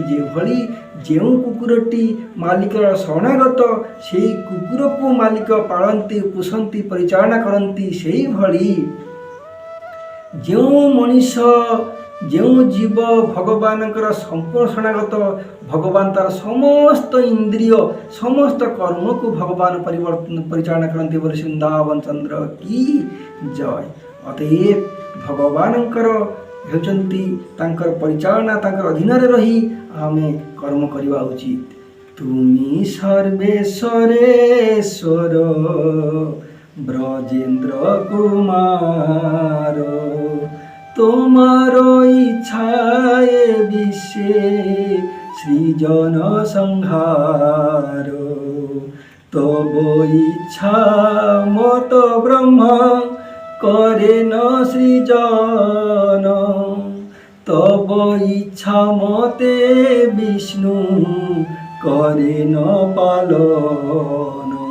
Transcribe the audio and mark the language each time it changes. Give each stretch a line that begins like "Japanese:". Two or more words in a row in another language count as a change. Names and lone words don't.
Odia: ଯେଭଳି ଯେଉଁ କୁକୁରଟି ମାଲିକର ଶରଣାଗତ, ସେହି କୁକୁରକୁ ମାଲିକ ପାଳନ୍ତି, ପୋଷନ୍ତି, ପରିଚାଳନା କରନ୍ତି, ସେଇଭଳି ଯେଉଁ ମଣିଷ, ଯେଉଁ ଜୀବ ଭଗବାନଙ୍କର ସମ୍ପୂର୍ଣ୍ଣ ଶରଣାଗତ, ଭଗବାନ ତାର ସମସ୍ତ ଇନ୍ଦ୍ରିୟ, ସମସ୍ତ କର୍ମକୁ ଭଗବାନ ପରିଚାଳନା କରନ୍ତି ବୋଲି ବୃନ୍ଦାବନ ଚନ୍ଦ୍ର କି ଜୟ। ଅତଏବ ଭଗବାନଙ୍କର ହେଉଛନ୍ତି ତାଙ୍କର ପରିଚାଳନା, ତାଙ୍କର ଅଧୀନରେ ରହି ଆମେ କର୍ମ କରିବା ଉଚିତ।
Bangla: তুমি সর্বেশ্বরেশ্বর ব্রজেন্দ্র কুমার, তোমার ইচ্ছায় বিশ্বে সৃজন সংহার। তব ইচ্ছা মত ব্রহ্ম করে ন সৃজন, তব ইচ্ছা মতে বিষ্ণু করে ন পালন।